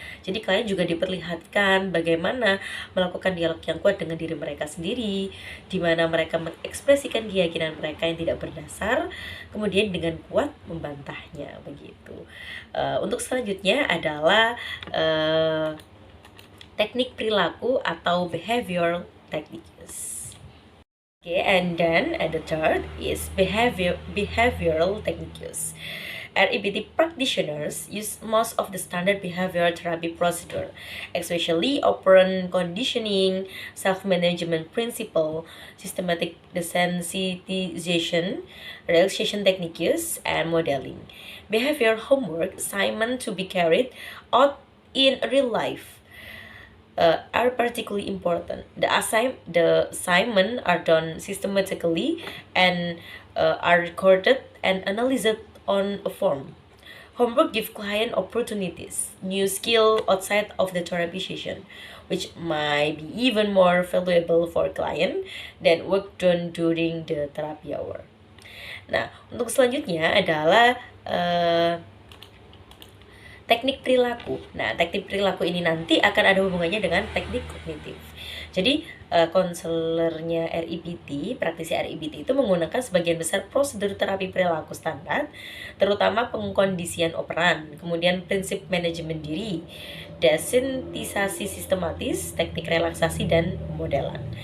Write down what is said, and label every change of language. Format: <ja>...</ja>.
<id>Jadi klien juga diperlihatkan bagaimana melakukan dialog yang kuat dengan diri mereka sendiri, di mana mereka mengekspresikan keyakinan mereka yang tidak berdasar, kemudian dengan kuat membantahnya begitu. Untuk selanjutnya adalah teknik perilaku atau</id> <en>behavioral techniques. Okay, and then the third is behavioral techniques. REBT practitioners use most of the standard behavioral therapy procedure, especially operant conditioning, self-management principle, systematic desensitization, relaxation techniques, and modeling. Behavior homework assignment to be carried out in real life are particularly important. The assignment are done systematically and are recorded and analyzed on a form. Homework give client opportunities, new skill outside of the therapy session, which might be even more valuable for client than work done during the therapy hour.</en> <id>Nah, untuk selanjutnya adalah teknik perilaku. Nah, teknik perilaku ini nanti akan ada hubungannya dengan teknik kognitif. Jadi, konselornya REBT, praktisi REBT itu menggunakan sebagian besar prosedur terapi perilaku standar, terutama pengkondisian operan, kemudian prinsip manajemen diri, desensitisasi sistematis, teknik relaksasi, dan modelan.</id>